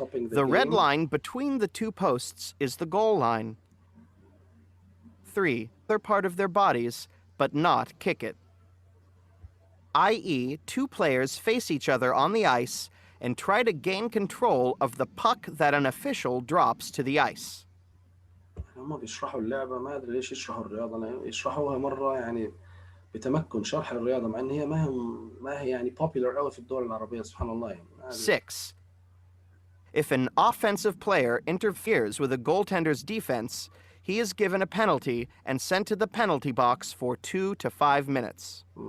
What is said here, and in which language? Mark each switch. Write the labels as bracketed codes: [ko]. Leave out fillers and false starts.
[en] The red line between the 2 posts is the goal line. 3. They're part of their bodies, but not kick it. i.e., 2 players face each other on the ice and try to gain control of the puck that an official drops to the ice. [ar] هم بيشرحوا اللعبة ما أدري ليش يشرحوا الرياضة يشرحوها مرة يعني بتمكن شرح الرياضة مع إن هي ما هي يعني [en] popular [ar] أوي في الدول العربية سبحان الله يعني. 6. [en] If an offensive player interferes with a goaltender's defense, he is given a penalty and sent to the penalty box for 2 to 5 minutes.